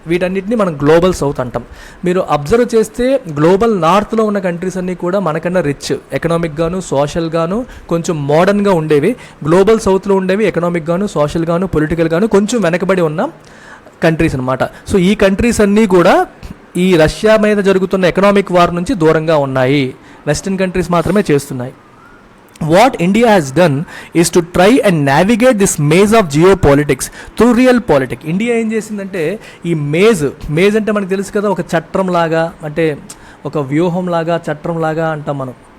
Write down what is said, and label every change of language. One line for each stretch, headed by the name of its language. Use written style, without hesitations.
Telugu: వీటన్నిటిని మనం global south అంటాం. మీరు అబ్జర్వ్ చేస్తే గ్లోబల్ నార్త్లో ఉన్న కంట్రీస్ అన్నీ కూడా మనకన్నా రిచ్, ఎకనామిక్ గాను సోషల్ గాను కొంచెం మోడర్న్గా ఉండేవి. గ్లోబల్ సౌత్లో ఉండేవి ఎకనామిక్ గాను సోషల్ గాను పొలిటికల్ గాను కొంచెం వెనకబడి ఉన్న కంట్రీస్ అనమాట. సో ఈ కంట్రీస్ అన్నీ కూడా ఈ రష్యా మీద జరుగుతున్న ఎకనామిక్ వార్ నుంచి దూరంగా ఉన్నాయి. వెస్టర్న్ కంట్రీస్ మాత్రమే చేస్తున్నాయి.
English: What India has done is to try and navigate this maze of geopolitics through real politics.
Telugu: India ఏం చేసిందంటే ఈ మేజ్ అంటే మనకు తెలుసు కదా, ఒక చట్రం లాగా, అంటే ఒక వ్యూహం లాగా, చట్రం లాగా అంటాం మనం.